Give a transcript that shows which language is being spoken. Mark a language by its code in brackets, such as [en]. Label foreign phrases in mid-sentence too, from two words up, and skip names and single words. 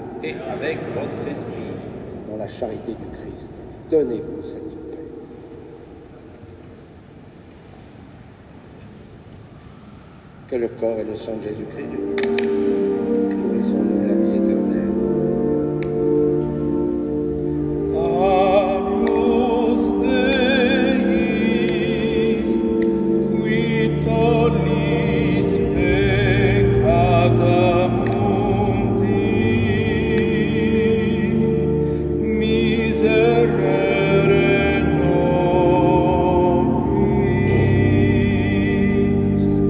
[fr] Et avec votre esprit. Dans la charité du Christ, donnez-vous cette paix. Que le corps et le sang de Jésus-Christ nous bénissent. Nourrissons-nous la vie éternelle. [la] Agnus Dei, qui tollis peccata mundi, miserere nobis.